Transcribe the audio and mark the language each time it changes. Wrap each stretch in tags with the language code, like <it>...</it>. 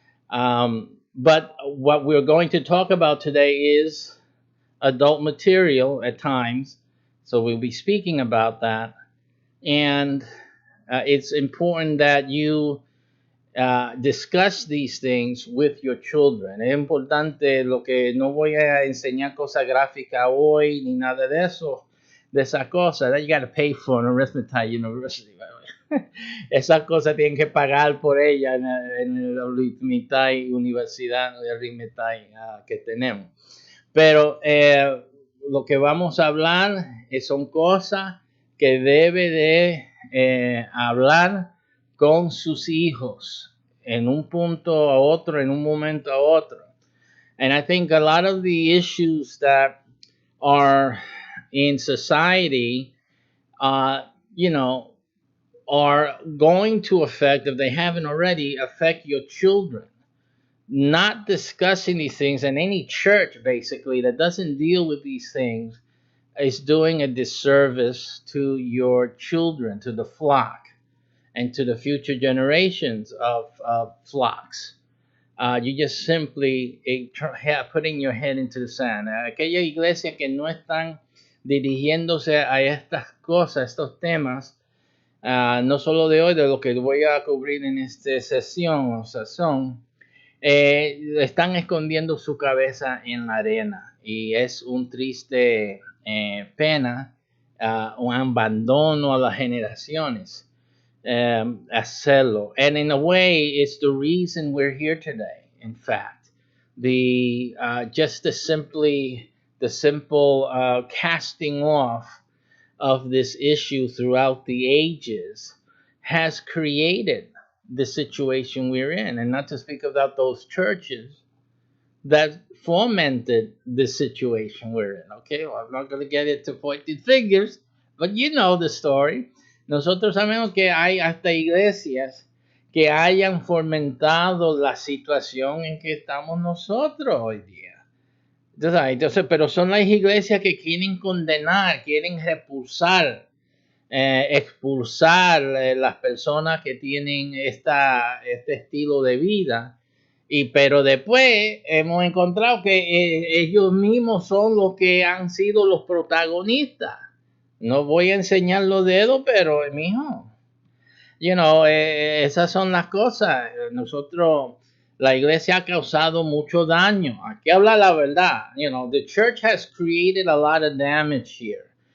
<en>But what we're going to talk about today is adult material at times. So we'll be speaking about that. And it's important that you discuss these things with your children.</en> <es>Es importante lo que no voy a enseñar cosas gráficas hoy ni nada de eso, de esas cosas.</es> <en>That you got to pay for in Arithmetic University.</en> <es>Esas cosas tienen que pagar por ellas en la Universidad de Arithmetic que tenemos. Pero lo que vamos a hablar son cosas que debe de hablar con sus hijos en un punto a otro, en un momento a otro.</es> <en>And I think a lot of the issues that are in society, you know, are going to affect, if they haven't already, affect your children. Not discussing these things, and any church basically that doesn't deal with these things is doing a disservice to your children, to the flock, and to the future generations of flocks. You just simply putting your head into the sand.</en> <es>Aquella iglesia que no están dirigiéndose a estas cosas, estos temas, no solo de hoy, de lo que voy a cubrir en esta sesión o sazón, están escondiendo su cabeza en la arena y es un triste pena, un abandono a las generaciones. Hacerlo.</es> <en>And in a way, it's the reason we're here today. In fact, the just the simple casting off of this issue throughout the ages has created the situation we're in, and not to speak about those churches that fomented the situation we're in. Okay, well, I'm not going to get into pointed figures, but you know the story.</en> <es>Nosotros sabemos que hay hasta iglesias que hayan fomentado la situación en que estamos nosotros hoy día. Entonces, pero son las iglesias que quieren condenar, quieren repulsar, expulsar las personas que tienen este estilo de vida. Pero después hemos encontrado que ellos mismos son los que han sido los protagonistas. No voy a enseñar los dedos, pero mijo, esas son las cosas. Nosotros, la iglesia ha causado mucho daño. Aquí habla la verdad.</es> <en>The church has created a lot of damage here.</en>